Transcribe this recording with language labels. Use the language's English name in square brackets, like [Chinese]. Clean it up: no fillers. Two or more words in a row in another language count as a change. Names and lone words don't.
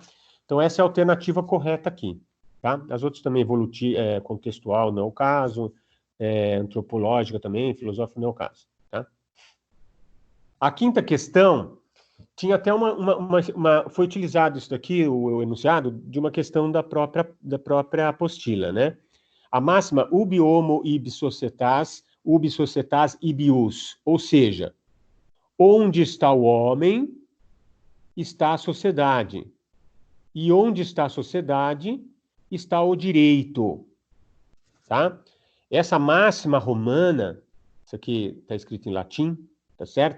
[Portuguese] Então essa é a alternativa correta aqui, tá? As outras também, contextual não é o caso, antropológica também, filosófica não é o caso, tá? A quinta questão tinha até foi utilizado isso daqui, o enunciado, de uma questão da própria apostila, né? A máxima [Latin] ubi homo ibi societas ibi us, [Portuguese] ou seja, onde está o homem, está a sociedade. E onde está a sociedade, está o direito, tá? Essa máxima romana, isso aqui está escrito em latim, tá certo?